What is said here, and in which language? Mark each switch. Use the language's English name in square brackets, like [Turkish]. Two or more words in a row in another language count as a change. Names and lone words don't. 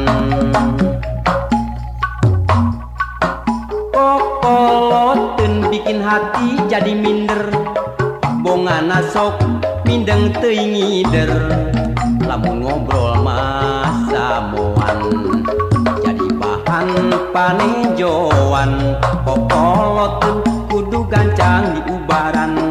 [Indonesian] kokoloteun bikin bikin hati jadi minder. [Sundanese] Bongana sok mindeng teuing ngider. Lamun ngobrol masa moan jadi bahan panejoan. Kokoloteun kudu gancang diubaran.